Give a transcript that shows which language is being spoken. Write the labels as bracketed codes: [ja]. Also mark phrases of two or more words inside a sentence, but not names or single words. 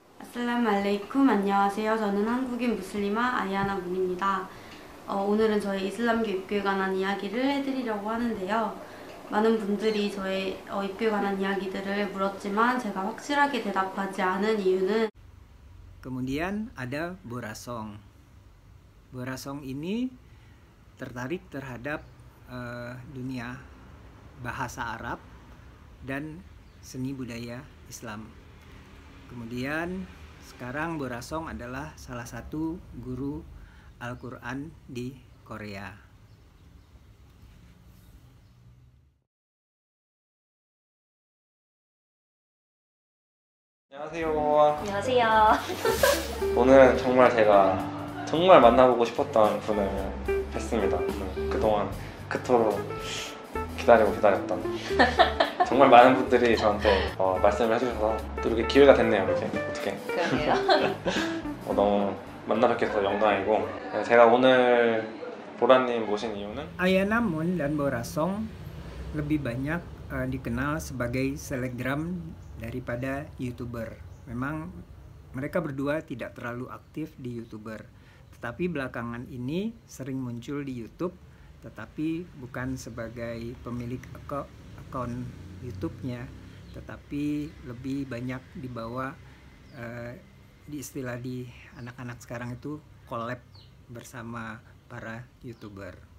[ar] Assalamualaikum, [ko] 안녕하세요. 저는 한국인 무슬리마 아이아나 문입니다. 오늘은 저희 이슬람교 입교에 관한 이야기를 해드리려고 하는데요. 많은 분들이 저의 입교에 관한 이야기들을 물었지만 제가 확실하게 대답하지 않은 이유는 [id] Kemudian ada Borasong. Borasong ini tertarik terhadap dunia bahasa Arab dan seni budaya Islam. Kemudian sekarang Borasong adalah salah satu guru Al-Quran di Korea. [ko] 안녕하세요. 안녕하세요. 오늘은 정말 제가 정말 만나보고 싶었던 분을 뵀습니다. 그동안 그토록 기다렸던 정말 많은 분들이 저한테 말씀을 해주셔서 또 이렇게 기회가 됐네요. 이제 어떻게 그러게요. 너무 만나뵙게 돼서 영광이고, 제가 오늘 보라님 모신 이유는 [id] Ayana Mun dan Borasong lebih banyak dikenal sebagai selebgram daripada YouTuber. Memang mereka berdua tidak terlalu aktif di YouTuber, tetapi belakangan ini sering muncul di YouTube, tetapi bukan sebagai pemilik akun YouTube-nya, tetapi lebih banyak dibawa di istilah di anak-anak sekarang itu collab bersama para YouTuber.